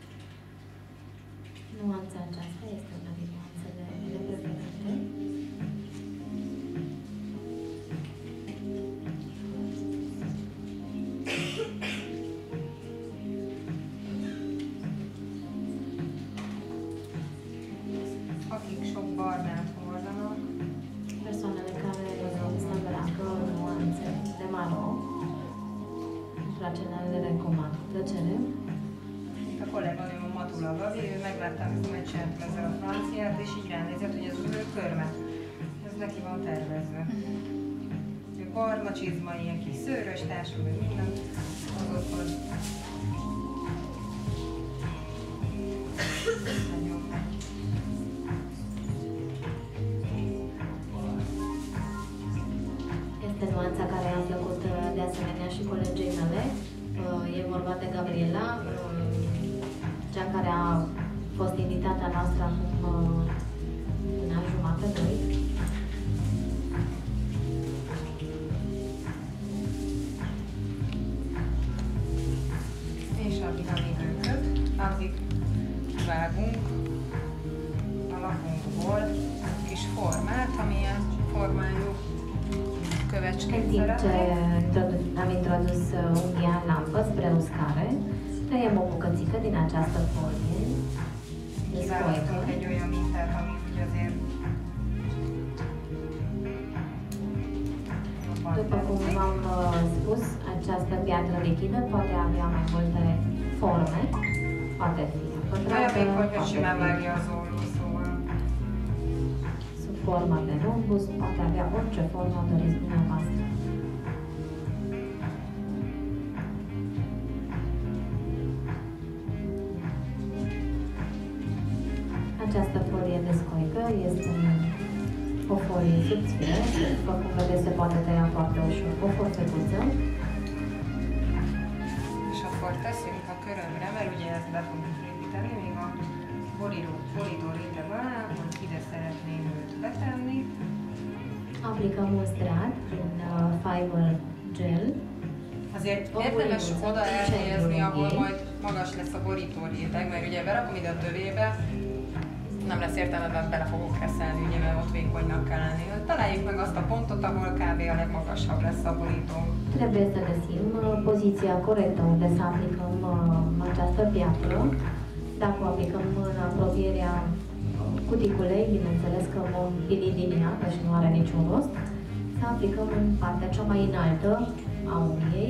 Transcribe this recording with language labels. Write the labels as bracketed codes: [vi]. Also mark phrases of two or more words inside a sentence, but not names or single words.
[ro] Nuanța aceasta este una din nuanțele mele preferate. [hu] Akik sok barnát hordanak, [ro] Persoanele care se îmbracă nuanțe de maro, pentru acelea le recomand cu plăcere. [hu] mint a kolléganőm a Matula Gabi, ő meglátta, amikor megcsináltuk ezzel a franciát, és így ránézett, hogy ez az ő körme. Ez neki van tervezve. Ő barna csizma, ilyen kis szőrös társul, meg minden, azokhoz. Nagyon megy. [ro] Este nuanța care a plăcut de asemenea și colegii mele. E vorba de Gabriela, cea care a fost invitata noastră acum un an jumate, doi. [hu] És addig, amíg ő köt, addig vágunk a lapunkból egy kis formát, amilyen formájú kövecsként [ro] În timp ce [hu] szeretnénk. [ro] am introdus unghia în lampă spre uscare, tăiem o bucățică din această folie de [hu] Kiválasztunk [ro] scoică. [hu] egy olyan mintát, ami úgy azért [ro] După cum v-am spus, această piatră lichidă poate avea mai multe forme. Poate fi pătrată, poate fi sub formă de rhombus, poate avea orice formă doriți dumneavoastră. Această folie de scoică este o folie subțire, după cum vedeți se poate tăia foarte ușor cu o forfecuță. [hu] És akkor teszünk a körömre, mert ugye ezt be fogjuk építeni, még a borító réteg alá, hogy ide szeretném őt betenni. [ro] Aplicăm un strat prin fiber gel. [hu] Azért érdemes oda elhelyezni, ahol majd magas lesz a borító réteg, mert ugye berakom ide a tövébe, nem lesz értelme, mert bele fogok reszelni, ugye, mert ott vékonynak kell lenni. Találjuk meg azt a pontot, ahol kb. A legmagasabb lesz a borító. [ro] Trebuie să găsim poziția corectă unde să aplicăm această piatră. Dacă o aplicăm în apropierea cuticulei, bineînțeles că vom pili din ea, că și nu are niciun rost. Să aplicăm în partea cea mai înaltă a uniei.